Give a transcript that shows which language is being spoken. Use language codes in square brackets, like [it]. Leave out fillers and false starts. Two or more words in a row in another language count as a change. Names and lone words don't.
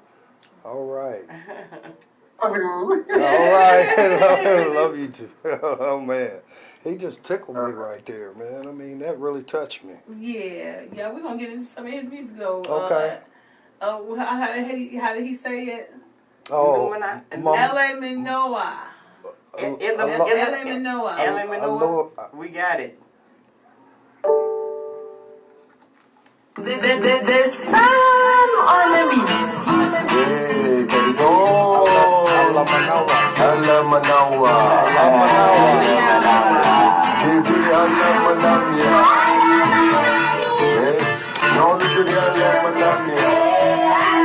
[en] All right. Love you. All right. Love you too. Oh, man. He just tickled me right there, man. I mean, that really touched me. Yeah. We're gonna get into some of his music though. Okay. How did he say it? Oh, Ele Me Nawoa. Ele Me Nawoa. Ele Me Nawoa. We got it. The sun on the beach. Hey, there you go. Ele Me Nawoa. Ele Me Nawoa. Baby, Ele Me Nawoa. No, this is Ele Me Nawoa.